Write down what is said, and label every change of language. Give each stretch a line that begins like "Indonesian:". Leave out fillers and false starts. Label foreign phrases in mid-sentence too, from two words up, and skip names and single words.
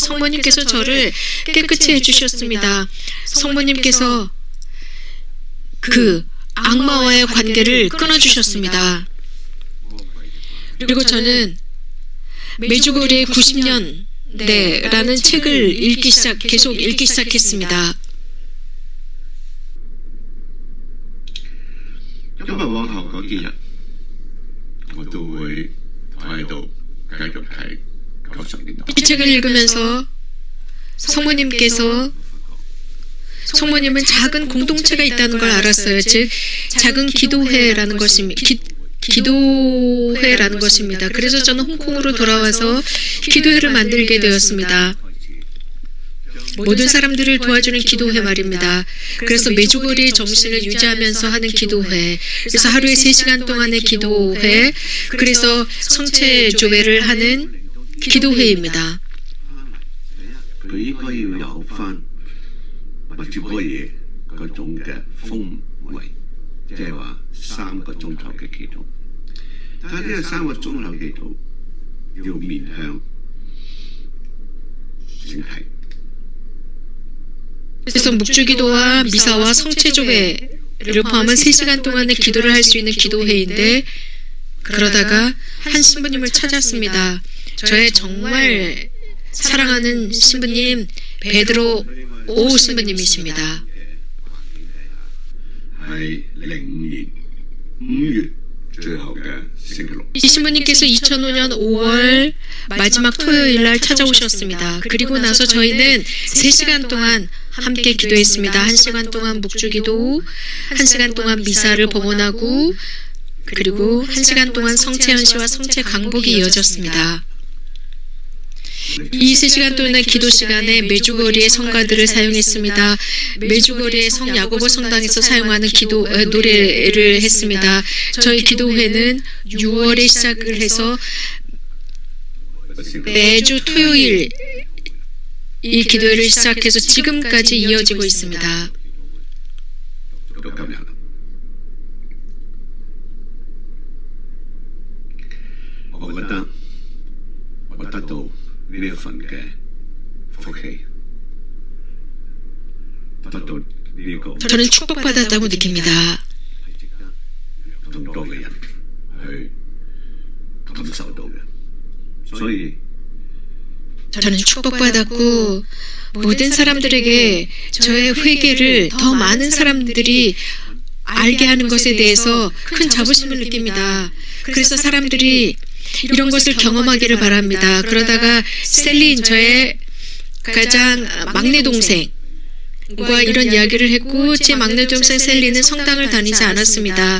Korean: 성모님께서 저를 깨끗이 해주셨습니다. 성모님께서 그 악마와의 관계를 끊어주셨습니다. 그리고 저는 메주거리의 90년대라는 책을 계속 읽기 시작했습니다.
Cantonese: 因為往後嗰幾日，我都會喺度繼續睇90年代。
Korean: 이 책을 읽으면서 성모님은 작은 공동체가 있다는 걸 알았어요. 즉 작은 기도회라는 것입니다. 기도회라는 것입니다. 그래서 저는 홍콩으로 돌아와서 기도회를 만들게 되었습니다. 모든 사람들을 도와주는 기도회 말입니다. 그래서 메주거리의 정신을 유지하면서 하는 기도회. 그래서 하루에 3시간 동안의 기도회. 그래서 성체 조회를 하는 기도회입니다.
Cantonese: 佢應該要有翻物主嗰嘢嗰種嘅風味，即係話3個鐘頭嘅祈禱。但係呢個3個鐘頭祈禱要面向聖體。
Korean: 그래서 묵주기도와 미사와 성체조회를 포함한 3시간 동안의 기도를 할 수 있는 기도회인데 그러다가 한 신부님을 찾았습니다. 저의 정말 사랑하는 신부님 베드로 오 신부님이십니다.
Cantonese: 係2005年5月最後嘅星期六。
Korean: 이 신부님께서 2005년 5월 마지막 토요일 날 찾아오셨습니다. 그리고 나서 저희는 3시간 동안 함께 기도했습니다. 1시간 동안 묵주기도, 1시간 동안 미사를 봉헌하고 그리고 1시간 동안 성체 현시와 성체 강복이 이어졌습니다. 이 3시간 동안의 기도 시간에 메주거리의 성가들을 사용했습니다. 메주거리의 성 야고보 성당에서 사용하는 노래를 했습니다. 저희 기도회는 6월에 시작을 해서 매주 토요일 이 기도회를 시작해서 지금까지 이어지고 있습니다.
Cantonese: 到今日啦。我覺得我得到呢一份嘅福氣，得到呢個
Korean: 저는 축복받았다고 느낍니다.
Cantonese: 係值得更多嘅人去感受到嘅。
Korean: 저는 축복받았고 모든 사람들에게 저의 회개를 더 많은 사람들이 알게 하는 것에 대해서 큰 자부심을 느낍니다. 그래서 사람들이 이런 것을 경험하기를 바랍니다. 그러다가 셀린 저의 가장 막내 동생과 이런 이야기를 했고 제 막내 동생 셀린은 성당을 다니지 않았습니다.